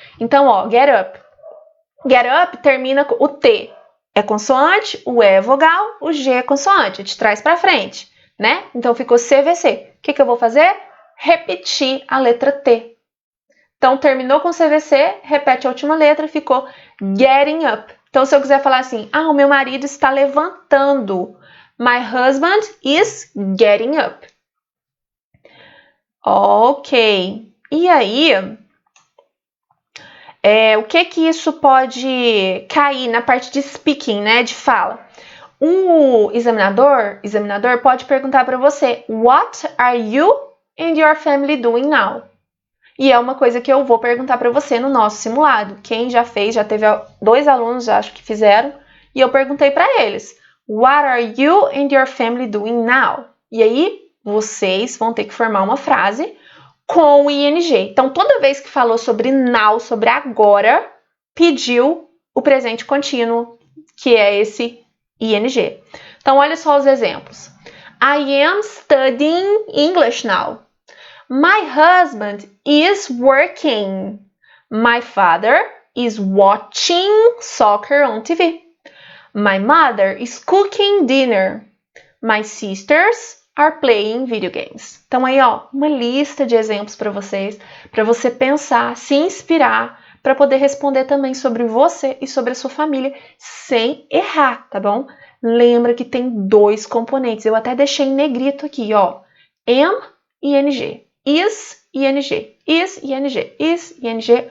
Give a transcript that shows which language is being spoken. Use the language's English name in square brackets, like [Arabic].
[Portuguese] Então, ó, get up. Get up termina com o T é consoante, o E é vogal, o G é consoante, de trás para frente, né? Então, ficou CVC. O que eu vou fazer? Repetir a letra T. Então, terminou com CVC, repete a última letra, ficou getting up. Então, se eu quiser falar assim, o meu marido está levantando. [English] My husband is getting up. Ok. [Portuguese] E aí, o que isso pode cair na parte de speaking, né, de fala? O examinador pode perguntar para você, [English] what are you and your family doing now? [Portuguese] E é uma coisa que eu vou perguntar para você no nosso simulado. Quem já fez, já teve 2 alunos, acho que fizeram, e eu perguntei para eles, [English] what are you and your family doing now? [Portuguese] E aí, vocês vão ter que formar uma frase com o ing. Então, toda vez que falou sobre now, sobre agora, pediu o presente contínuo, que é esse ing. Então, olha só os exemplos. [English] I am studying English now. My husband is working. My father is watching soccer on TV. My mother is cooking dinner. My sisters are playing video games. [Portuguese] Então aí, ó, uma lista de exemplos para vocês, para você pensar, se inspirar, para poder responder também sobre você e sobre a sua família, sem errar, tá bom? Lembra que tem 2 componentes. Eu até deixei em negrito aqui, ó. Am e ing. Is, ing. Is, ing. Is, ing.